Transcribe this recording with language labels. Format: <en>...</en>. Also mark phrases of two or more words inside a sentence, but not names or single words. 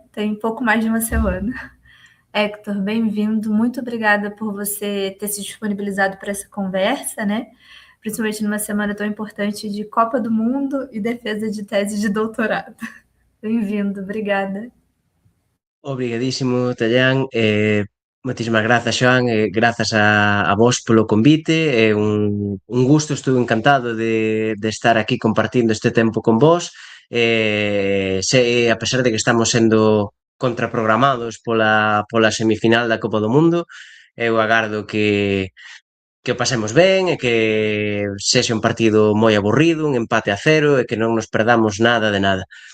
<pt>Tem pouco mais de uma semana. Héctor, bem-vindo. Muito obrigada por você ter se disponibilizado para essa conversa, né? Principalmente numa semana tão importante de Copa do Mundo e defesa de tese de doutorado. Bem-vindo, obrigada.</pt> <gl>Obrigadísimo, Tallán. Moitísimas grazas, Xoán, grazas a vos polo convite. É un gusto, estou encantado de estar aquí compartindo este tempo con vos. A pesar de que estamos sendo contraprogramados pola semifinal da Copa do Mundo, eu agardo que o pasemos ben e que sexa un partido moi aburrido, un empate a 0 e que non nos perdamos nada de nada.</gl>